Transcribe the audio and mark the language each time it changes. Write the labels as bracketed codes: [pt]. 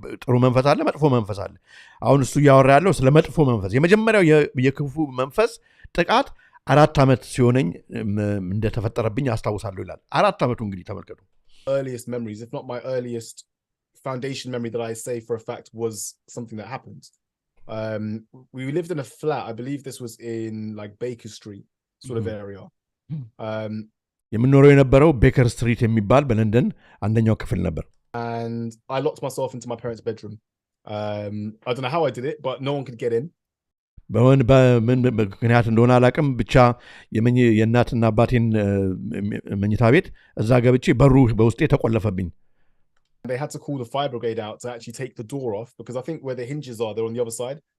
[am] ጥሩ መንፈስ አለ፣ መጥፎ መንፈስ አለ። አሁን እሱ እያወራ ያለው ስለ መጥፎ መንፈስ የመጀመሪያው የክፉ መንፈስ ጥቃት 4 ዓመት ሲሆነኝ እንደተፈጠረብኝ አስታውሳለሁ ይላል። 4 ዓመቱ እንግዲህ ተመልከቱ። [en] earliest memories, if not my earliest foundation memory that I say for a fact was something that happened. We lived in a flat. I believe this was in like Baker Street sort of area. [am] የምኖረው የነበረው ቤከር ስትሪት የሚባል በለንደን አንደኛው ክፍል ነበር. [en] And I locked myself into my parents' bedroom. I don't know how I did it, but no one could get in. [am] በምን ምክንያት እንደሆነ አላውቅም። ብቻ የእናትና አባቴን መኝታ ቤት እዛ ገብቼ በሩ በውስጤ ተቆለፈብኝ። [en] They had to call the fire brigade out to actually take the door off because I think where the hinges are, they're on the other side.